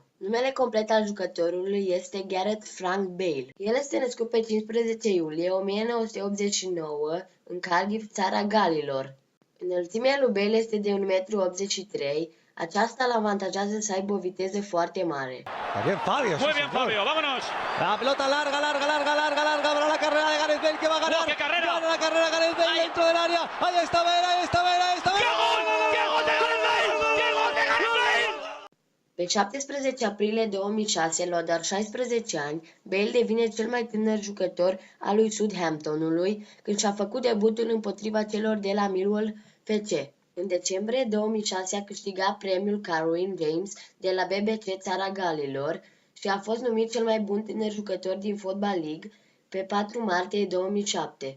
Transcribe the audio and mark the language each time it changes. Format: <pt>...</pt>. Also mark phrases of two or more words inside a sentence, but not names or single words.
<ro>Numele complet al jucătorului este Gareth Frank Bale. El este născut pe 15 iulie 1989 în Cardiff, țara Galilor. Înălțimea lui Bale este de 1,83 m, aceasta îl avantajează să aibă o viteză foarte mare.</ro> <es>Bien Fabio. Muy bien Fabio, vámonos. La pelota larga para la carrera de Gareth Bale que va a ganar. ¡Oh, qué carrera! Gana la carrera Gareth Bale dentro del área. Ahí está Bale, ahí está Bale, ahí está Bale. ¡Qué gol! ¡Qué gol de Gareth Bale! ¡Qué gol de Gareth Bale!</es> <ro>Pe 17 aprilie 2006, la doar 16 ani, Bale devine cel mai tânăr jucător al lui Southamptonului când și-a făcut debutul împotriva celor de la Millwall FC. În decembrie 2006 a câștigat premiul Carwin James de la BBC Țara Galilor și a fost numit cel mai bun tânăr jucător din Football League pe 4 martie 2007.</ro>